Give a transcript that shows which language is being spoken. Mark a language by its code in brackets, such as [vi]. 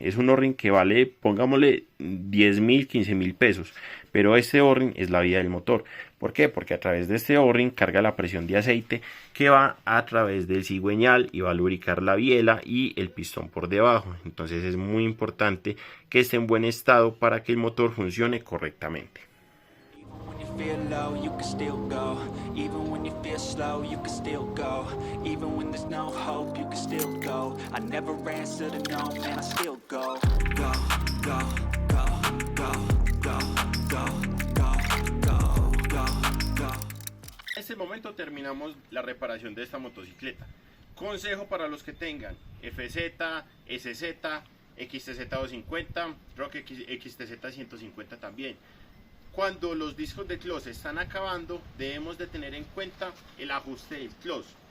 [es] Es un O-ring que vale, pongámosle 10.000, 15.000 pesos, pero este O-ring es la vida del motor. ¿Por qué? Porque a través de este O-ring carga la presión de aceite que va a través del cigüeñal y va a lubricar la biela y el pistón por debajo. Entonces es muy importante que esté en buen estado para que el motor funcione correctamente. [en] Feel low, you can still go. Even when you feel slow, you can still go. Even when there's no hope, you can still go. I never answer to no, man, I still go. Go, go, go, go, go, go, go, go, go, go. [es] En este momento terminamos la reparación de esta motocicleta. Consejo para los que tengan FZ, SZ, XTZ 250, Rock XTZ 150 también. Cuando los discos de close están acabando, debemos de tener en cuenta el ajuste del close.